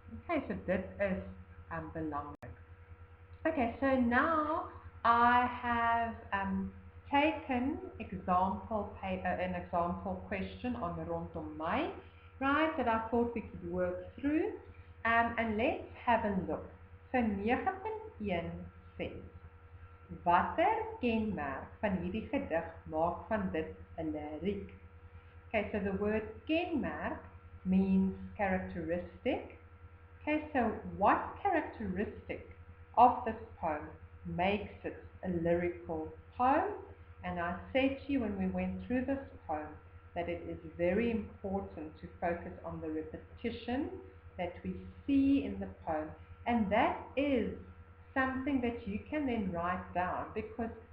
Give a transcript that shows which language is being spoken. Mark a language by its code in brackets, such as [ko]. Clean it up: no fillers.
[en] Okay, [af] so dit is belangrik. [en] Okay, so now I have taken an example question on the rondom my, right, that I thought we could work through, and let's have a look. So 9.1 says, [af] watter kenmerk van hierdie gedig maak van dit 'n lyriek? [en] Okay, so the word kenmerk means characteristic. Okay, so what characteristic of this poem makes it a lyrical poem? And I said to you when we went through this poem that it is very important to focus on the repetition that we see in the poem, and that is something that you can then write down, because